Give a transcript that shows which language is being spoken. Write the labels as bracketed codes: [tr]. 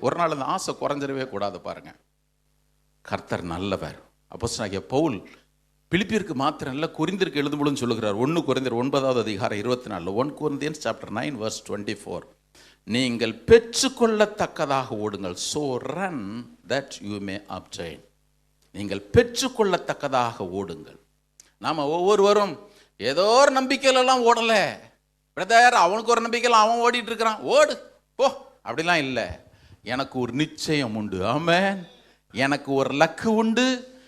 [ta] ஒரு நாள் அந்த ஆசை குறைஞ்சிடவே கூடாது பாருங்க. கர்த்தர் நல்லவர். அப்போஸ்தலனாகிய பவுல் பிலிப்பியருக்கு மாத்திரம் இல்ல, கொரிந்தியருக்கு எழுதும்போது சொல்லுகிறார். 1 கொரிந்தியர் 9வது அதிகாரம் 24, [en] 1 Corinthians chapter 9 verse 24, [ta] நீங்கள் பெற்றுக்கொள்ளத்தக்கதாக ஓடுங்கள். [en] so run that you may obtain. [ta] நீங்கள் பெற்றுக்கொள்ளத்தக்கதாக ஓடுங்கள். நாம ஒவ்வொருவரும் ஏதோ ஒரு நம்பிக்கையிலலாம் ஓடல பிரதர், அவனுக்கு ஒரு நம்பிக்கையில் அவன் ஓடிட்டு இருக்கிறான், ஓடு போ, அப்படிலாம் இல்லை. எனக்கு ஒரு நிச்சயம் உண்டு. ஆமென். எனக்கு ஒரு லக்கு உண்டு.